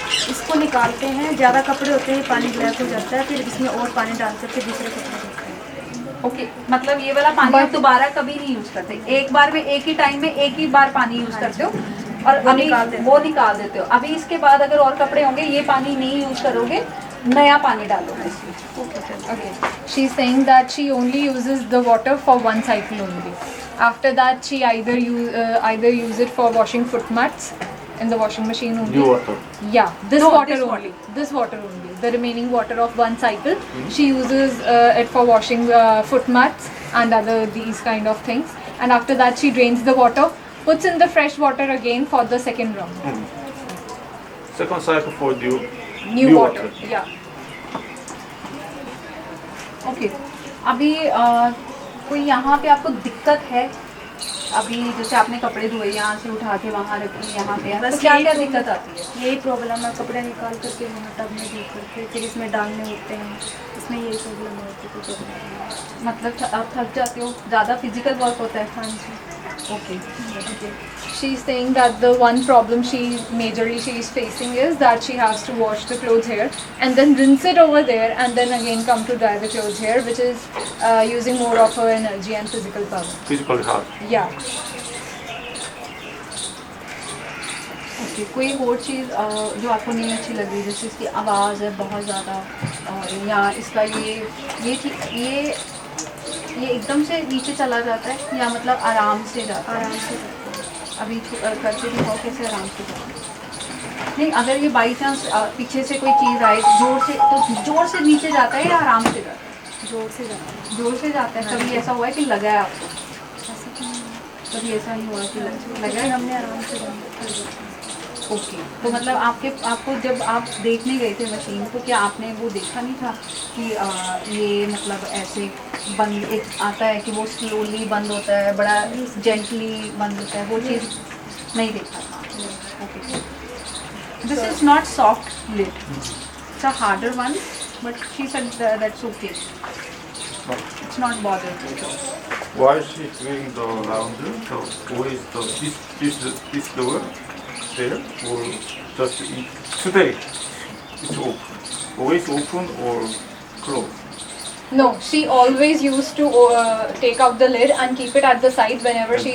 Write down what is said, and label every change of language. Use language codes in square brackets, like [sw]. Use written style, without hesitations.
[hi] इसको निकालते हैं, ज़्यादा कपड़े होते हैं पानी ब्लैक हो जाता है, फिर इसमें और पानी डाल कर फिर दूसरे कपड़े धोते हैं। ओके मतलब ये वाला पानी आप दोबारा कभी नहीं यूज करते एक बार में एक ही टाइम में एक ही बार पानी यूज करते हो और अभी वो निकाल देते हो अभी इसके बाद अगर और कपड़े होंगे ये पानी नहीं यूज करोगे नया पानी डालोगे इसमें [en] Okay. She's saying that she only uses the water for one cycle only. After that, she either use it for washing foot mats in the washing machine only. New water. Yeah, this No, water this only. This water only. The remaining water of one cycle, she uses it for washing foot mats and other these kind of things. And after that, she drains the water, puts in the fresh water again for the second round. Second cycle for New water. Yeah. [hi] Okay अभी कोई यहाँ पे आपको दिक्कत है अभी जैसे आपने कपड़े धोए यहाँ से उठा के वहाँ रखे यहाँ पे बस तो क्या यही क्या प्रॉब्लम- दिक्कत आती है यही प्रॉब्लम है, कपड़े निकाल करके वहाँ टब में धो करके फिर इसमें डालने होते हैं, इसमें यही प्रॉब्लम होती है। मतलब आप थक जाते हो ज़्यादा फिजिकल वर्क होता है हाँ जी। [en] Okay She's saying that the one problem she is facing is that she has to wash the clothes here and then rinse it over there and then again come to dry the clothes here, which is using more of her energy and physical power. physically hard. Yeah. [hi] Okay कोई और चीज़ जो आपको नहीं अच्छी लग रही जैसे इसकी आवाज़ है बहुत ज़्यादा या इसका ये ठीक ये एकदम से नीचे चला जाता है या मतलब आराम से जाता है आराम से अभी करके दिखाओ कैसे आराम से जाता है नहीं अगर ये बाई चांस पीछे से कोई चीज़ आए जोर से नीचे जाता है या आराम से जाता है जोर से जाता है। जोर से जाता है कभी ऐसा हुआ है कि लगा है आपको ऐसा तो नहीं है। कभी ऐसा नहीं हुआ कि लगा लेकिन है हमने आराम से बंद कर दिया। ओके तो मतलब आपको जब आप देखने गए थे मशीन तो क्या आपने वो देखा नहीं था कि ये मतलब ऐसे बंद एक आता है कि वो स्लोली बंद होता है बड़ा जेंटली बंद होता है वो चीज़ नहीं देखा था [en] Okay this is not soft lid it's a harder one but she said that's okay it's not bothered While she's doing the laundry, so always this door there will just today it's open. Always open or closed. No, she always used to take out the lid and keep it at the side whenever she is